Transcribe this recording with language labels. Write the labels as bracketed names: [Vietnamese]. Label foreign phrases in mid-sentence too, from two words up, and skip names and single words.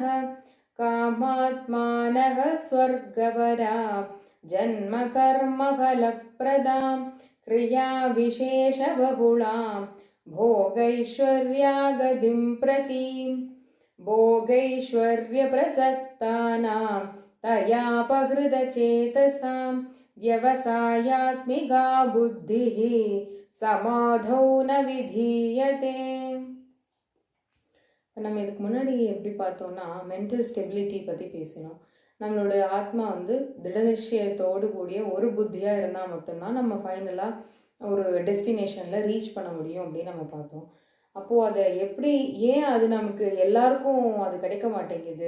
[Sanskrit] कामात्मानः स्वर्गवरा जन्मकर्मफलप्रदां क्रियाविशेषबहुलां भोगैश्वर्यागतिं प्रति. भोगैश्वर्यप्रसक्तानां तयापहृतचेतसां व्यवसायात्मिका बुद्धिः समाधौ न विधीयते. [Tamil] நம்ம இதுக்கு முன்னாடி எப்படி பார்த்தோம்னா [English] mental stability [Tamil] பற்றி பேசினோம். நம்மளுடைய ஆத்மா திடநிச்சயத்தோடு கூடிய ஒரு புத்தியாக இருந்தால் மட்டும்தான் நம்ம ஃபைனலாக ஒரு [English] destinationil reach [Tamil] பண்ண முடியும் அப்படின்னு நம்ம பார்த்தோம். அப்போது அதை எப்படி ஏன் அது நமக்கு எல்லாருக்கும் அது கிடைக்க மாட்டேங்குது?